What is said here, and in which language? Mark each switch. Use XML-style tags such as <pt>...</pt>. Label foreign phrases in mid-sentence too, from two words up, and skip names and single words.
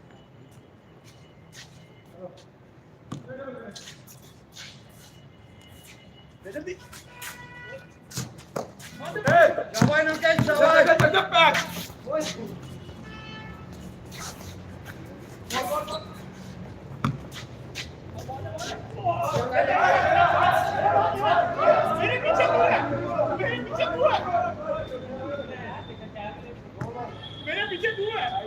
<ru>जल्दी Давай, ну как, давай, это так.</ru> <hi>मेरे पीछे पूरा, मेरे पीछे पूरा, मेरे पीछे पूरा.</hi>